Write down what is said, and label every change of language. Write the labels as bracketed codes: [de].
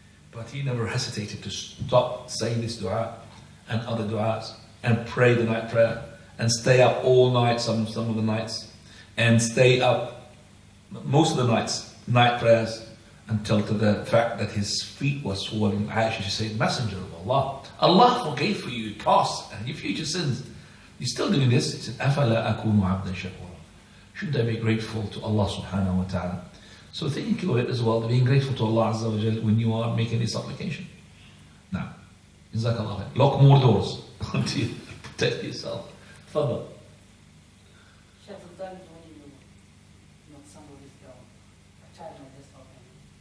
[en] But he never hesitated to stop saying this dua and other duas and pray the night prayer and stay up all night, some of the nights, and stay up most of the night prayers, until to the fact that his feet were swollen. Aisha said, Messenger of Allah, Allah forgave for you past and your future sins. You're still doing this? He said, [ar] أَفَلَا أَكُونُ عَبْدًا شَكُورًا. [en] Should I be grateful to Allah subhanahu wa ta'ala? So think of it as well, being grateful to Allah Azza wa Jal when you are making a supplication. Now, Jazakallah khair. Lock more doors until you protect yourself. Fadal. Chef, sometimes when you knock somebody's door, a child might just open it.